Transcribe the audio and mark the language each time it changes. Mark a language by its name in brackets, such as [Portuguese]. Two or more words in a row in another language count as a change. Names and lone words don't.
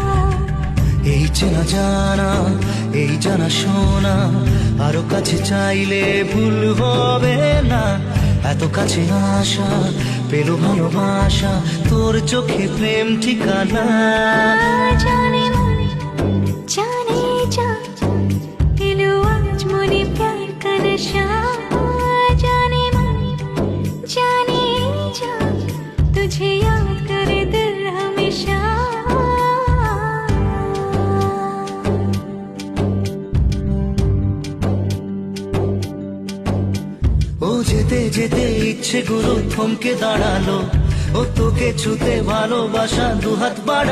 [Bangla] এই চেনা জানা, এই জানা শোনা, আরো কাছে চাইলে ভুল হবে না। এত কাছে আসা পেলো ভালোবাসা, তোর চোখে প্রেম ঠিকানা। [Hindi] जाने मन जाने जा दिलो आज मुझे प्यार का नशा, जाने मन जाने जा तुझे याद करे दिल हमेशा। [Bangla] ও যেতে যেতে ইচ্ছে গুলো থমকে দাঁড়ালো, ও তোকে ছুতে ভালোবাসা দুহাত বাড়ালো।